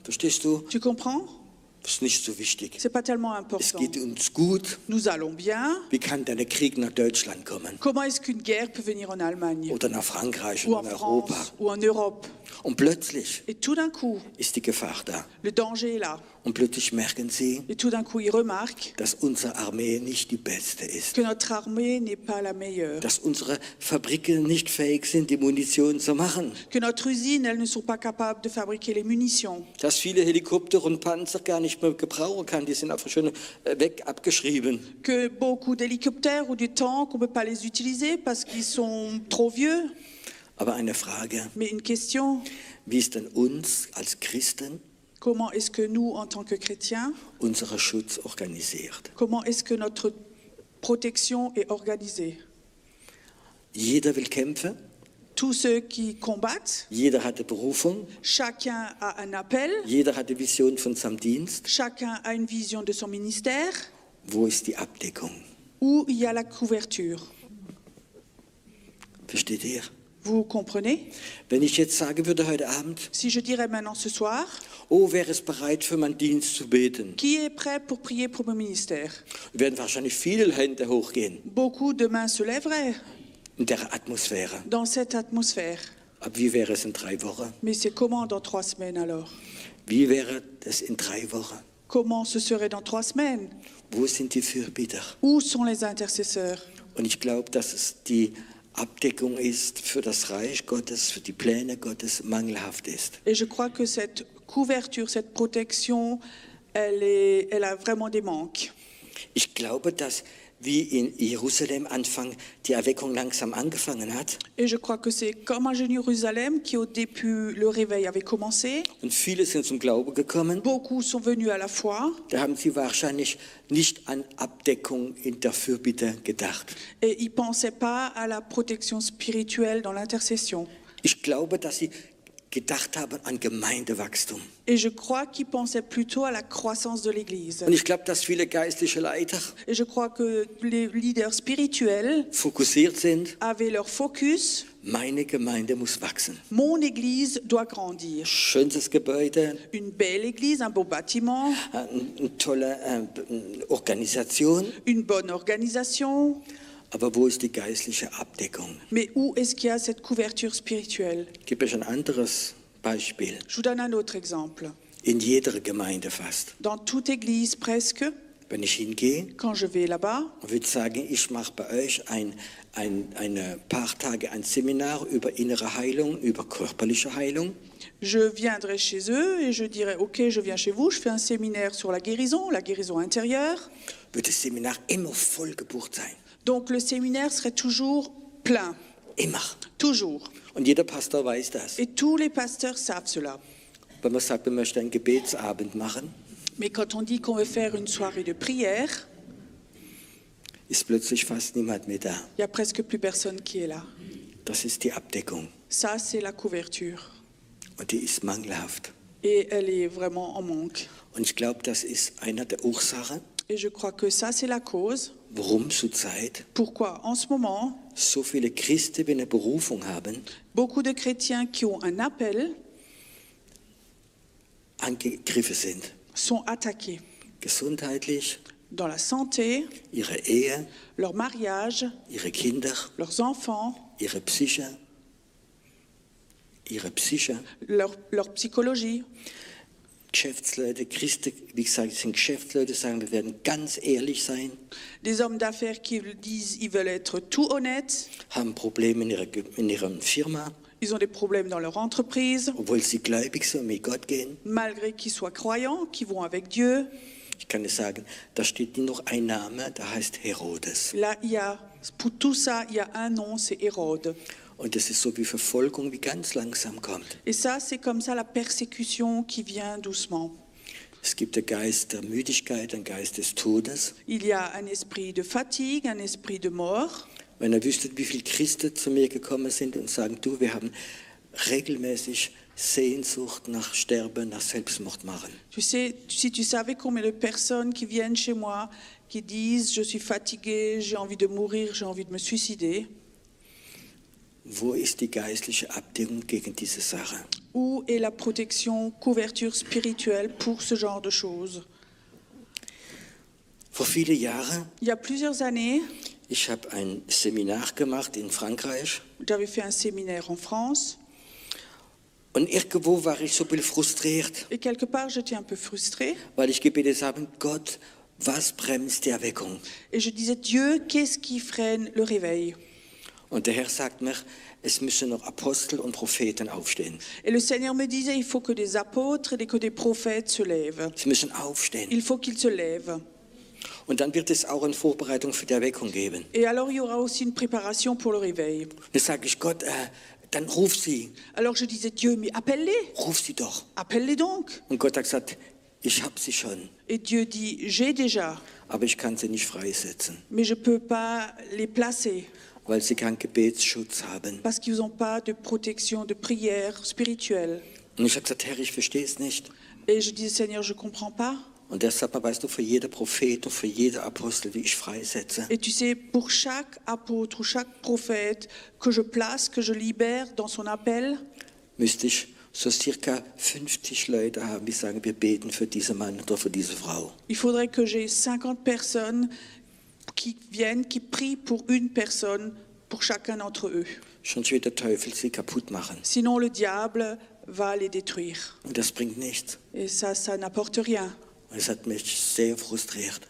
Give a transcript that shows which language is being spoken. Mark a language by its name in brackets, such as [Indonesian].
[German] Verstehst du? [French] Tu comprends? [German] Das ist nicht so wichtig. [French] C'est pas tellement [German] Es [French] important. [German] geht uns gut. [French] Nous allons bien. [German] Wie kann denn der Krieg nach Deutschland kommen? [French] Comment est-ce qu'une guerre peut venir en Allemagne [German] Oder nach Frankreich [French] ou [German] oder [French] en [German] in Europa? [French] France ou en Europe? [German] Und plötzlich [French] Et tout d'un coup, [German] ist die Gefahr da. [French] le danger est là. [German] Und plötzlich merken sie, [French] Et tout d'un coup, ils remarquent [German] dass unsere Armee nicht die beste ist. [French] que notre armée n'est pas la meilleure. [German] Dass unsere Fabriken nicht fähig sind, die Munition zu machen. [French] Que notre usine, elles ne sont pas capables de fabriquer les munitions. [German] Dass viele Helikopter und Panzer gar nicht mehr gebrauchen kann, die sind einfach schon weg abgeschrieben. [French] Que beaucoup d'hélicoptères ou de tanks, on ne peut pas les utiliser parce qu'ils sont trop vieux. [German] Aber eine Frage, [French] Mais une question, [German] wie ist denn uns als Christen [French] comment est-ce que nous, en tant que chrétiens, [German] unser Schutz organisiert? [French] comment est-ce que notre protection est organisée? [German] Jeder will kämpfen, [French] Tous ceux qui combattent, [German] jeder hat eine Berufung, [French] chacun a un appel, [German] jeder hat eine Vision von seinem Dienst. [French] chacun a une vision de son ministère, [German] Wo ist die Abdeckung? [French] où il y a la couverture. [German] Versteht ihr? [French] Vous comprenez? [German] Wenn ich jetzt sagen würde heute Abend, [French] Si je dirais maintenant ce soir, [German] oh, wer ist bereit für meinen Dienst zu beten? [French] qui est prêt pour prier pour mon ministère? [German] Werden wahrscheinlich viele Hände hochgehen [French] Beaucoup de mains se lèveraient [German] in der Atmosphäre. [French] dans cette atmosphère. [German] Aber wie wäre es in 3 Wochen? [French] Mais c'est comment dans 3 semaines alors? [German] Wie wäre es in 3 Wochen? [French] Comment ce serait dans 3 semaines? [German] Wo sind die Fürbitter? [French] Où sont les intercesseurs? [German] Und ich glaube, dass es die Abdeckung ist für das Reich Gottes, für die Pläne Gottes mangelhaft ist. [French] Et je crois que cette couverture, cette protection, elle a vraiment des manques. [German] Ich glaube, dass wie in Jerusalem die Erweckung langsam angefangen hat [French] Et je crois que c'est comme à Jérusalem qui au début le réveil avait commencé. [German] und viele sind zum Glauben gekommen. [French] Beaucoup sont venus à la foi [German] Da haben sie wahrscheinlich nicht an Abdeckung in der Fürbitte gedacht. [French] et ils ne pensaient pas à la protection spirituelle dans l'intercession. [German] Ich glaube, dass sie gedacht haben an Gemeindewachstum. [French] Et je crois qu'ils pensaient plutôt à la croissance de l'Église. [German] Und ich glaube, dass viele geistliche Leiter [French] Et je crois que les leaders spirituels [German] fokussiert sind. [French] avaient leur focus. [German] Meine Gemeinde muss wachsen. [French] Mon Église doit grandir. [German] Schönes Gebäude, [French] Une belle Église, un beau bâtiment, [German] eine tolle Organisation. [French] une bonne organisation. [German] Aber wo ist die geistliche Abdeckung? [French] Mais où est-ce qu'il y a cette couverture spirituelle? [German] Ich gebe euch ein anderes Beispiel. [French] Je vous donne un autre exemple. [German] In jeder Gemeinde fast. [French] Dans toute Église presque, [German] Wenn ich hingehe [French] quand je vais là-bas, [German] und würde sagen, ich mache bei euch ein paar Tage ein Seminar über innere Heilung, über körperliche Heilung. [French] je viendrai chez eux et je dirai, ok, je viens chez vous, je fais un séminaire sur la guérison intérieure. [German] Wird das Seminar immer voll gebucht sein. [French] Donc le séminaire serait toujours plein, [German] Immer. [French] toujours. [German] Und jeder Pastor weiß das. [French] Et tous les pasteurs savent cela. [German] Wenn man sagt, man möchte einen Gebetsabend machen, [French] Mais quand on dit qu'on veut faire une soirée de prière, [German] ist plötzlich fast niemand mehr da. [French] il n'y a presque plus personne qui est là. [German] Das ist die Abdeckung. [French] Ça, c'est la couverture. [German] Und die ist mangelhaft. [French] Et elle est vraiment en manque. [German] Und ich glaube, das ist einer der Ursachen, [French] Et je crois que ça, c'est la cause. [German] warum zurzeit [French] Pourquoi, en ce moment, [German] so viele Christen, die eine Berufung haben, [French] beaucoup de chrétiens qui ont un appel, [German] angegriffen sind. [French] sont attaqués. [German] Gesundheitlich, [French] Dans la santé, [German] ihre Ehe, [French] leur mariage, [German] ihre Kinder, [French] leurs enfants, [German] ihre Psyche, [French] leur psychologie. [German] Geschäftsleute, Christen, wie gesagt, sind Geschäftsleute, sagen, wir werden ganz ehrlich sein, [French] Des hommes d'affaires qui disent ils veulent être tout honnêtes. [German] haben Probleme in ihrer Firma, [French] Ils ont des problèmes dans leur entreprise, [German] obwohl sie gläubig sind und mit Gott gehen. [French] malgré qu'ils soient croyants, qu'ils vont avec Dieu. [German] Ich kann dir sagen, da steht nur noch ein Name, der heißt Herodes. [French] Là, pour tout ça, il y a un nom, c'est Hérode. [German] Und das ist so wie Verfolgung, wie ganz langsam kommt. [French] Et ça, c'est comme ça la persécution qui vient doucement. [German] Es gibt den Geist der Müdigkeit, den Geist des Todes. [French] Il y a un esprit de fatigue, un esprit de mort. [German] Wenn ihr wüsstet, wie viele Christen zu mir gekommen sind und sagen, du, wir haben regelmäßig Sehnsucht nach Sterben, nach Selbstmord machen. [French] Tu sais, si tu savais combien de personnes qui viennent chez moi, qui disent je suis fatigué, j'ai envie de mourir, j'ai envie de me suicider. [German] Wo ist die geistliche Abdeckung gegen diese Sache? [French] Où est la protection, couverture spirituelle pour ce genre de choses? [German] Vor vielen Jahren, [French] Il y a plusieurs années, [German] ich habe ein Seminar gemacht in Frankreich [French] j'avais fait un séminaire en France [German] und irgendwo war ich so ein bisschen frustriert, [French] et quelque part j'étais un peu frustrée [German] weil ich gebetet habe, Gott, was bremst die Erweckung? [French] et je disais Dieu, qu'est-ce qui freine le réveil? [German] Und der Herr sagt mir, es müssen noch Apostel und Propheten aufstehen. [French] Et le Seigneur me disait il faut que des apôtres et que des prophètes se lèvent. [German] Sie müssen aufstehen. [French] Il faut qu'ils se lèvent. [German] Und dann wird es auch eine Vorbereitung für die Erweckung geben. [French] Et alors il y aura aussi une préparation pour le réveil. [German] Dann sage ich, Gott, dann ruf sie. [French] Alors je disais Dieu, mais appelle-les, [German] Ruf sie doch. [French] appelle-les donc. [German] Und Gott hat gesagt, ich habe sie schon, [French] Et Dieu dit j'ai déjà, [German] aber ich kann sie nicht freisetzen, [French] mais je ne peux pas les placer [German] weil sie keinen Gebetsschutz haben. [French] parce qu'ils n'ont pas de protection, de prière spirituelle. [German] Und ich habe gesagt, Herr, ich verstehe es nicht. [French] Et je disais Seigneur, je ne comprends pas. [German] Und er sagt mir, weißt du, für jeder Prophet und für jeder Apostel, wie ich freisetze, [French] Et tu sais, pour chaque apôtre ou chaque prophète que je place, que je libère dans son appel, [German] müsste ich so circa 50 Leute haben, die sagen, wir beten für diesen Mann oder für diese Frau. [French] il faudrait que j'ai 50 personnes qui viennent, qui prient pour une personne, pour chacun d'entre eux. [German] Sonst wird der Teufel sie kaputt machen. [French] Sinon, le diable va les détruire. [German] Und das bringt nichts. [French] Et ça n'apporte rien. [German] Und es hat mich sehr frustriert.